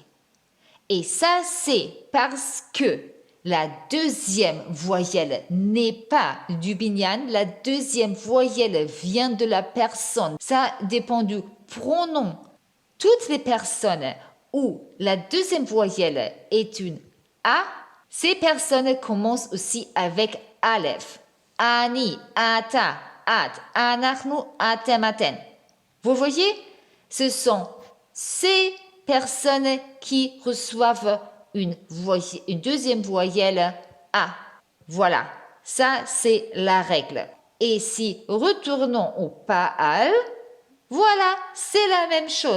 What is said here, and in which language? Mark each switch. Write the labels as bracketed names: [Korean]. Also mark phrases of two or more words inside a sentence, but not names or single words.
[French] Et ça, c'est parce que la deuxième voyelle n'est pas du binyan, la deuxième voyelle vient de la personne. Ça dépend du pronom. Toutes les personnes où la deuxième voyelle est une A, ces personnes commencent aussi avec Aleph. [Hebrew] אני, אתה, את, אנחנו, אתם אתן. [French] Vous voyez, ce sont ces personnes qui reçoivent une deuxième voyelle A. Voilà, ça c'est la règle. Et si retournons au Pa'al, voilà, c'est la même chose.